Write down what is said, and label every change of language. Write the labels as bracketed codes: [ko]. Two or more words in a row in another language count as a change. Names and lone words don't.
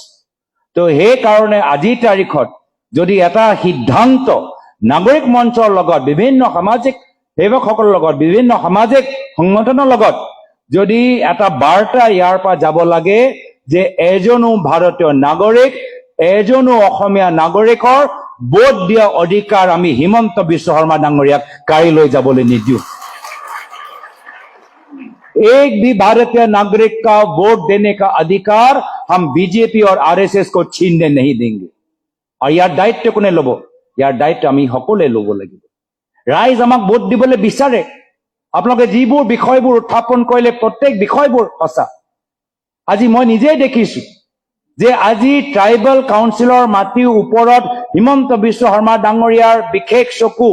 [as] তো সেই কাৰণে আজিৰ তাৰিখত যদি এটা সিদ্ধান্ত নাগৰিক মঞ্চৰ লগত, বিভিন্ন সামাজিক সেৱকসকলৰ লগত, বিভিন্ন সামাজিক সংগঠনৰ লগত যদি এটা বাৰ্তা ইয়াৰ পৰা যাব লাগে যে এজনো ভাৰতীয় নাগৰিক, এজনো অসমীয়া নাগৰিকৰ ভোট দিয়া অধিকাৰ আমি হিমন্ত বিশ্ব শৰ্মা ডাঙৰীয়াক কাঢ়ি লৈ যাবলৈ নিদিওঁ। [hi] एक भी भारतीय नागरिक का वोट देने का अधिकार हम बीजेपी और RSS को छीनने नहीं देंगे। [as] আৰু যাৰ দায়িত্ব কোনে ল'ব? যাৰ দায়িত্ব আমি সকলে লব লাগিব। ৰাইজ আমাক ভোট দিবলৈ বিচাৰে। আপোনালোকে যিবোৰ বিষয়বোৰ উত্থাপন কৰিলে প্ৰত্যেক বিষয়বোৰ সঁচা। আজি মই নিজে দেখিছো যে আজি ট্ৰাইবেল কাউন্সিলৰ মাটিৰ ওপৰত হিমন্ত বিশ্ব শৰ্মা ডাঙৰীয়াৰ বিশেষ চকু।